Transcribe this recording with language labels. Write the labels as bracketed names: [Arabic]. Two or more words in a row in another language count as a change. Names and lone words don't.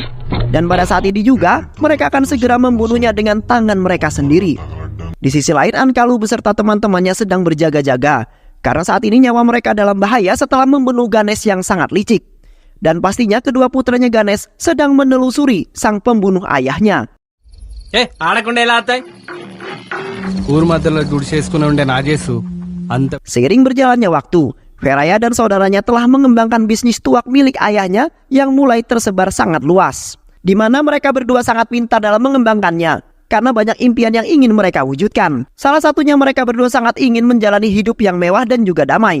[Indonesian] Dan pada saat ini juga, mereka akan segera membunuhnya dengan tangan mereka sendiri. Di sisi lain, Ankalu beserta teman-temannya sedang berjaga-jaga karena saat ini nyawa mereka dalam bahaya setelah membunuh Ganesh yang sangat licik. Dan pastinya kedua putranya Ganesh sedang menelusuri sang pembunuh ayahnya. [Telugu] ఆడకుండా ఎలా అవుతాయి ఊరు మధ్యలో గుడి చేసుకుని ఉండే నా చేసు అంత [Indonesian] Seiring berjalannya waktu, Feraya dan saudaranya telah mengembangkan bisnis tuak milik ayahnya yang mulai tersebar sangat luas, di mana mereka berdua sangat pintar dalam mengembangkannya karena banyak impian yang ingin mereka wujudkan. Salah satunya mereka berdua sangat ingin menjalani hidup yang mewah dan juga damai.